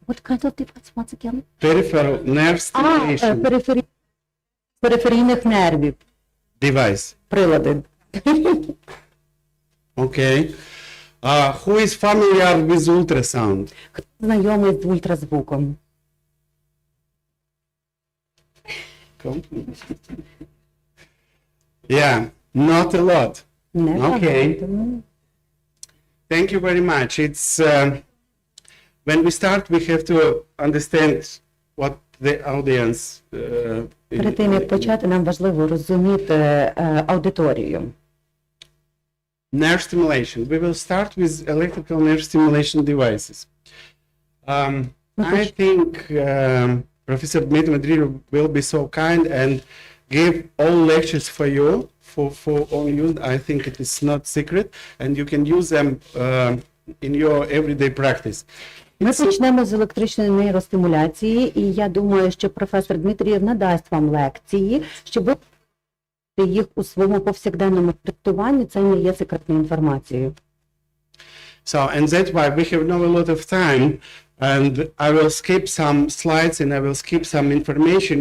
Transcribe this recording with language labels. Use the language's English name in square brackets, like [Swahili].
[English] What kind of device once again? Peripheral nerve stimulation [Ukrainian] Периферійних нервів. [English] device. [Ukrainian] Прилади. [English] Okay. Who is familiar with ultrasound? [Ukrainian] Хто знайомий з ультразвуком? [English] Yeah, not a lot. [Ukrainian] Не Окей. багато. [English] Thank you very much. It's when we start, we have to understand what the audience. [Ukrainian] Перед тим, як почати, нам важливо розуміти аудиторію. [English] Nerve stimulation. We will start with electrical nerve stimulation devices. I think Professor Dmitry will be so kind and give all lectures for you, for all you. I think it is not secret, and you can use them in your everyday practice. [Ukrainian] Ми почнемо з електричної нейростимуляції, і я думаю, що професор Дмитрієв надасть вам лекції, щоб ви їх у своєму повсякденному трактуванні. Це не є секретною інформацією. [English] So, and that's why we have not a lot of time, and I will skip some slides and I will skip some information.